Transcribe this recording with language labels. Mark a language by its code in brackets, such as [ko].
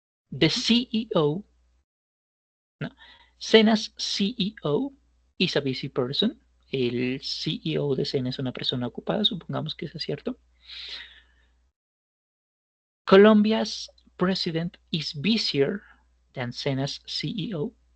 [en] The CEO, no, Cena's CEO is a busy person. [es] El CEO de Cena es una persona ocupada, supongamos que eso es cierto. [en] Colombia's president is busier than Cena's CEO.